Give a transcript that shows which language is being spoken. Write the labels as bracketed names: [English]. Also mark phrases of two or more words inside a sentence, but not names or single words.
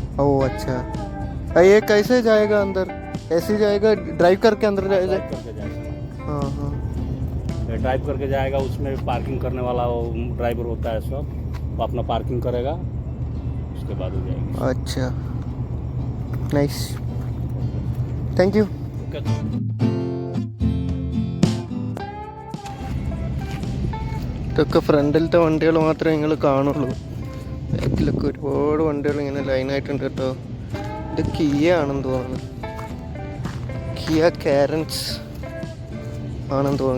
[Hindi] ओ अच्छा, ये कैसे जाएगा अंदर? ऐसे जाएगा ड्राइव करके अंदर जाएगा? हाँ हाँ ड्राइव करके जाएगा। उसमें पार्किंग करने वाला वो ड्राइवर होता है सब, वो अपना पार्किंग करेगा उसके बाद हो जाएगी। अच्छा [English] nice thank you. [Malayalam] ഇതൊക്കെ ഫ്രണ്ടിലത്തെ വണ്ടികൾ മാത്രമേ നിങ്ങൾ കാണുള്ളൂ. ബാക്കിലൊക്കെ ഒരുപാട് വണ്ടികൾ ഇങ്ങനെ ലൈനായിട്ടുണ്ട് കേട്ടോ. ഇത് കിയ ആണെന്ന് തോന്നുന്നു, കിയ കാരൻസ് ആണെന്ന് തോന്നുന്നു.